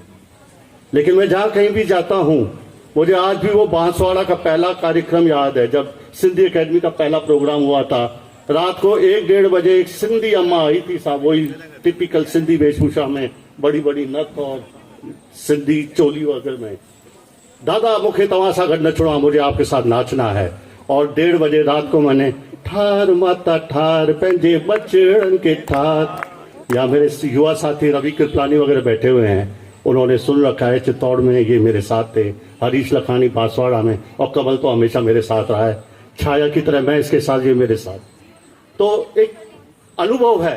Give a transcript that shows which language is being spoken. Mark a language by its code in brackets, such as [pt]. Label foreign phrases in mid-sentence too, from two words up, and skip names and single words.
[hi] लेकिन मैं जहां कहीं भी जाता हूं, मुझे आज भी वो बांसवाड़ा का पहला कार्यक्रम याद है, जब सिंधी एकेडमी का पहला प्रोग्राम हुआ था। रात को 1-1:30 बजे एक सिंधी अम्मा आई थी साहब, वही टिपिकल सिंधी वेशभूषा में, बड़ी बड़ी नथ और सिंधी चोली वगैरह में, [sd] दादा मुखे तव्हां सां गॾु नचणो आहे, [hi] मुझे आपके साथ नाचना है। और 1:30 बजे रात को मैंने [sd] ठार माता ठार पंहिंजे बचड़न के ठार, [hi] या मेरे युवा साथी रवि कृपलानी वगैरह बैठे हुए हैं, उन्होंने सुन रखा है। चित्तौड़ में ये मेरे साथ थे, हरीश लखानी बांसवाड़ा में, और कमल तो हमेशा मेरे साथ रहा है, छाया की तरह मैं इसके साथ, ये मेरे साथ। तो एक अनुभव है।